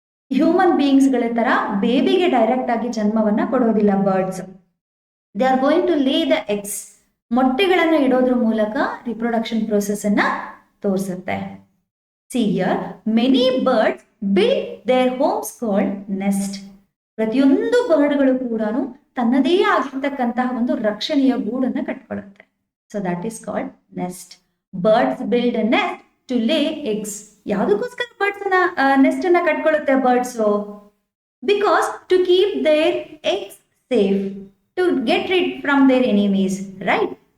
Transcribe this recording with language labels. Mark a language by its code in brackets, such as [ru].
[kn] Human beings ಗಳ ತರ ಬೇಬಿಗೆ direct ಆಗಿ ಜನ್ಮವನ್ನ ಕೊಡೋದಿಲ್ಲ birds. [en] They are going to lay the eggs. [kn] ಮೊಟ್ಟೆಗಳನ್ನ ಇಡೋದ್ರ ಮೂಲಕ ರಿಪ್ರೊಡಕ್ಷನ್ ಪ್ರೋಸೆಸ್ ಅನ್ನ ತೋರಿಸುತ್ತೆ. [en] See here, many birds build their homes called nest. [kn] ಪ್ರತಿಯೊಂದು ಬರ್ಡ್ಗಳು ಕೂಡ ತನ್ನದೇ ಆಗಿರ್ತಕ್ಕಂತಹ ಒಂದು ರಕ್ಷಣೆಯ ಗೂಡನ್ನ ಕಟ್ಕೊಳ್ಳುತ್ತೆ. [en] So that is called nest. Birds build a nest to lay eggs. [kn] ಯಾವುದಕ್ಕೋಸ್ಕರ ಬರ್ಡ್ಸ್ ನೆಸ್ಟ್ ಅನ್ನ ಕಟ್ಕೊಳ್ಳುತ್ತೆ birds? [en] Because to keep their eggs safe, to get rid from their enemies, right?